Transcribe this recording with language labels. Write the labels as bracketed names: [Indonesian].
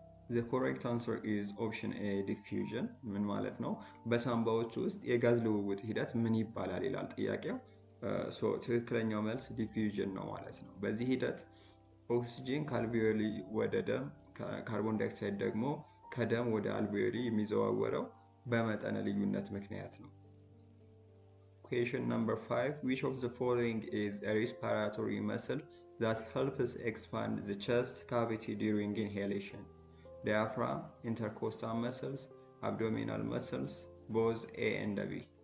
[English] The correct answer is option A, diffusion. [Amharic] ምን ማለት ነው? በሳምባዎች ውስጥ የጋዝ ልውውጥ ሂደት ምን ይባላል ይላል ጥያቄው። ትክክለኛው መልስ ዲፊውዥን ነው ማለት ነው። በዚህ ሂደት ኦክሲጂን ከአልቪዮሊ ወደ ደም፣ ካርቦን ዳይኦክሳይድ ደግሞ ከደም ወደ አልቪዮሊ የሚዘዋወረው በመጠነ ልዩነት ምክንያት ነው። [English] Question number 5. Which of the following is a respiratory muscle that helps expand the chest cavity during inhalation? Diaphragm, intercostal muscles, abdominal muscles, both A and B.